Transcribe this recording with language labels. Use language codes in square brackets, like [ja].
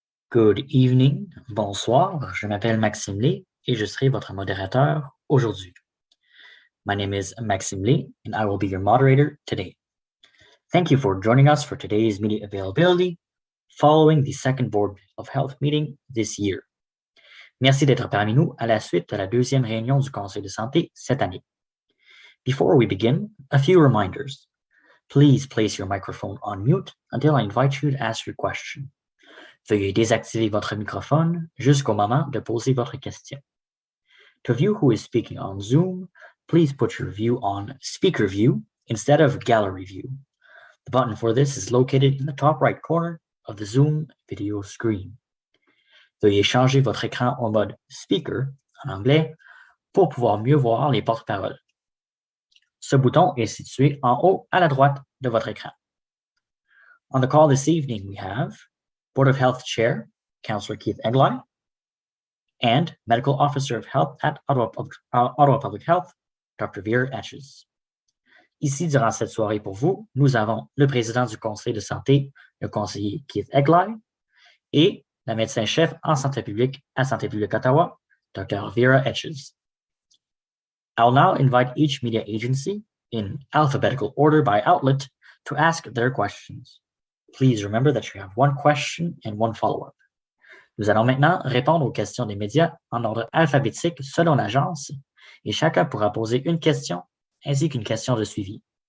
[en] Good evening, [fr] bonsoir, je m'appelle Maxime Lé et je serai votre modérateur aujourd'hui. [en] My name is Maxime Lé and I will be your moderator today. Thank you for joining us for today's media availability following the second Board of Health meeting this year. [fr] Merci d'être parmi nous à la suite de la deuxième réunion du Conseil de santé cette année. [en] Before we begin, a few reminders. Please place your microphone on mute until I invite you to ask your question. [fr] Veuillez désactiver votre microphone jusqu'au moment de poser votre question. [en] To view who is speaking on Zoom, please put your view on speaker view instead of gallery view. The button for this is located in the top right corner of the Zoom video screen. [fr] Veuillez changer votre écran en mode speaker, en anglais, pour pouvoir mieux voir les porte-paroles. Ce bouton est situé en haut à la droite de votre écran. [en] On the call this evening, we have Board of Health Chair, Councillor Keith Egli, and Medical Officer of Health at Ottawa Public Health, Dr. Vera Etches. [fr] Ici, durant cette soirée pour vous, nous avons le président du Conseil de santé, le conseiller Keith Egli, et la médecin-chef en santé publique à Santé publique Ottawa, Dr. Vera Etches. [en] I'll now invite each media agency, in alphabetical order by outlet, to ask their questions. Please remember that you have one question and one follow-up. [fr] Nous allons maintenant répondre aux questions des médias en ordre alphabétique selon l'agence et chacun pourra poser une question ainsi qu'une question de suivi.